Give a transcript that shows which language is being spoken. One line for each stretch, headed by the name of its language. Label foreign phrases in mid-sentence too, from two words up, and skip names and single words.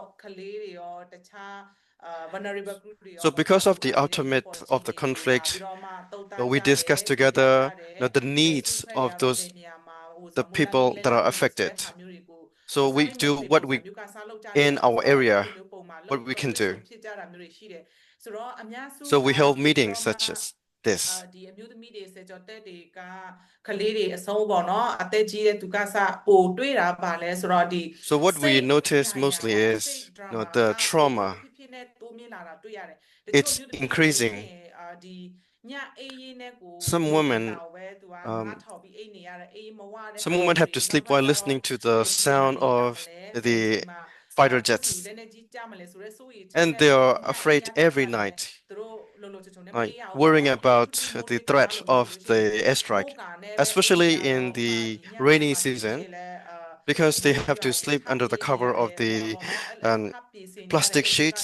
English: So because of the ultimate of the conflict, we discuss together the needs of the people that are affected. So we do what we in our area, what we can do. So we hold meetings such as this.
Burmese: ဒီအမျိုးသမီးတွေဆယ်ကျော်သက်တွေကကလေးတွေအဆုံးပေါ့နော်အသက်ကြီးတဲ့သူကစပိုတွေ့တာပါလဲဆိုတော့ဒီ
English: So what we notice mostly is, the trauma. It's increasing. Some women have to sleep while listening to the sound of the fighter jets, and they are afraid every night, like worrying about the threat of the airstrike, especially in the rainy season, because they have to sleep under the cover of the plastic sheets.